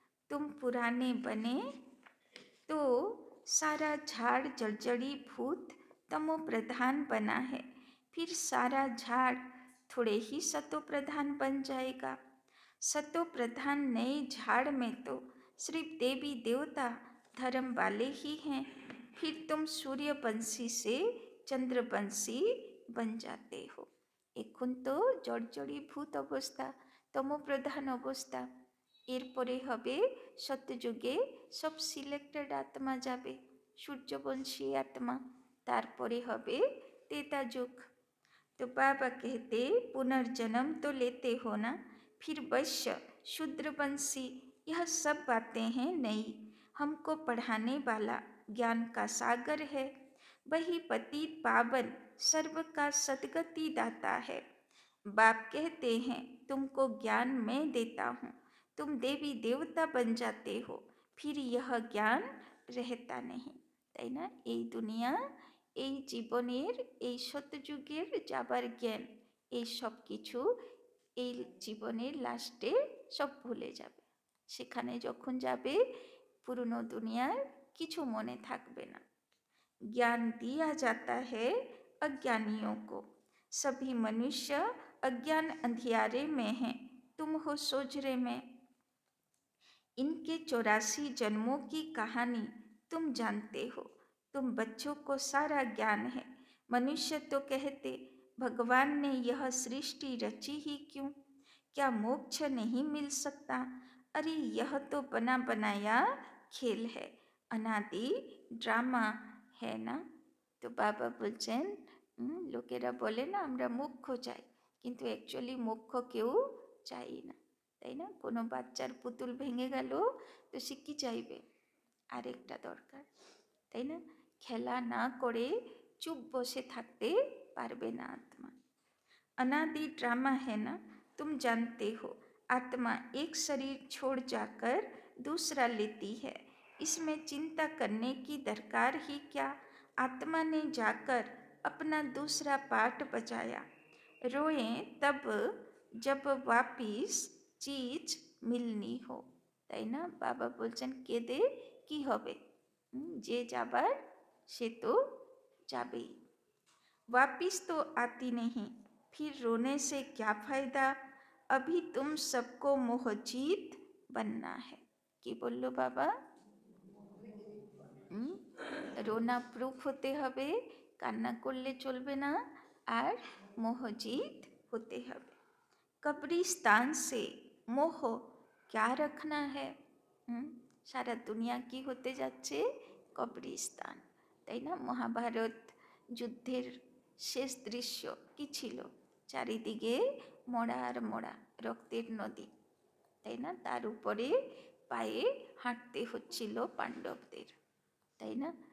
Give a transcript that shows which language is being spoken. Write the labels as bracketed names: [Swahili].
[Hindi] तुम पुराने बने तो सारा झाड़ जर्जरी भूत तमो प्रधान बना है, फिर सारा झाड़ थोड़े ही सतो प्रधान बन जाएगा। सतो प्रधान नए झाड़ में तो सिर्फ देवी देवता धर्म वाले ही हैं, फिर तुम सूर्यवंशी से चंद्रवंशी बन जाते हो। [Bangla] এখন তো জর্জরীভূত অবস্থা, তমোপ্রধান অবস্থা, এরপরে হবে সত্যযুগে সব সিলেক্টেড আত্মা যাবে, সূর্যবংশী আত্মা। तारपरे हबे तेता जुग। [Hindi] तो बाबा कहते पुनर्जन्म तो लेते हो ना, फिर वैश्य शूद्रवंशी यह सब बातें हैं नहीं। हमको पढ़ाने वाला ज्ञान का सागर है, वही पतित पावन सर्व का सद्गति दाता है। बाप कहते हैं तुमको ज्ञान मैं देता हूँ, तुम देवी देवता बन जाते हो, फिर यह ज्ञान रहता नहीं, [Bangla] ताई ना। এই দুনিয়া, এই জীবনের, এই সত্যযুগের যাবার জ্ঞান, এই সব কিছু এই জীবনের লাস্টে সব ভুলে যাবে। সেখানে যখন যাবে পুরনো দুনিয়ার কিছু মনে থাকবে না। [Hindi] ज्ञान दिया जाता है अज्ञानियों को। सभी मनुष्य अज्ञान अंधियारे में हैं, तुम हो सोजरे में। इनके 84 जन्मों की कहानी तुम जानते हो, तुम बच्चों को सारा ज्ञान है। मनुष्य तो कहते भगवान ने यह सृष्टि रची ही क्यों, क्या मोक्ष नहीं मिल सकता। अरे यह तो बना बनाया खेल है, अनादि ड्रामा है ना। तो बाबा [Bangla] बोलছেন লোকেরা বলে না আমরা মোক্ষ চাই, কিন্তু অ্যাকচুয়ালি মোক্ষ কেউ চাই না, তাই না। কোনো বাচ্চার পুতুল ভেঙে গেল তো সে কি চাইবে, আরেকটা দরকার, তাই না। খেলা না করে চুপ বসে থাকতে পারবে না आत्मा। [Hindi] अनादि ड्रामा है ना, तुम जानते हो। आत्मा एक शरीर छोड़ जाकर दूसरा लेती है, इसमें चिंता करने की दरकार ही क्या। आत्मा ने जाकर अपना दूसरा पार्ट बजाया, रोए तब जब वापिस चीज मिलनी हो, [Bangla] তাই না। বাবা বলছেন কেঁদে কি হবে, যে যাবার সে তো যাবেই। [Hindi] वापिस तो आती नहीं, फिर रोने से क्या फायदा। अभी तुम सबको मोहजीत बनना है। [Bangla] কি বললো বাবা, রোনা প্রুফ হতে হবে, কান্না করলে চলবে না, আর মোহজিত হতে হবে। [Hindi] कब्रिस्तान से मोह क्या रखना है। [Bangla] সারা দুনিয়া কি হতে যাচ্ছে, কবরিস্তান, তাই না। মহাভারত যুদ্ধের শেষ দৃশ্য কি ছিল, চারিদিকে মরা আর মরা রক্তের নদী, তাই না। তার উপরে পায়ে হাঁটতে হচ্ছিল পাণ্ডবদের, তাই না।